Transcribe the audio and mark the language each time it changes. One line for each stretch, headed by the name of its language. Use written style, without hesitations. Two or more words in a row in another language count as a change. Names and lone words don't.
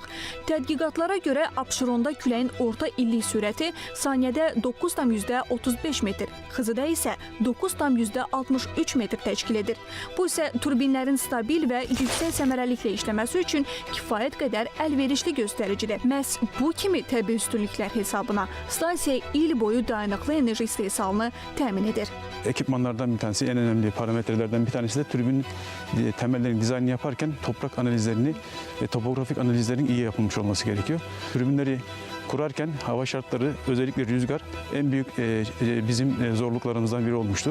Azerbaijani: Tədqiqatlara görə Abşeronda küləyin orta illik sürəti saniyədə 9,35 metr, Xızıda isə 9,63 metr təşkil edir. Bu isə turbinlərin stabil və yüksək səmərəliklə işləməsi üçün kifayət qədər əlverişli göstəricidir. Məhz bu kimi təbii üstünlüklər hesabına stansiya il boyu dayanıqlı enerji istehsalını təmin edir.
Turkish: Ekipmanlardan bir tanesi, en önemli parametrelerden bir tanesi de türbinin temellerini, dizaynını yaparken toprak analizlerini ve topografik analizlerin iyi yapılmış olması gerekiyor. Türbinleri kurarken hava şartları, özellikle rüzgar en büyük bizim zorluklarımızdan biri olmuştu.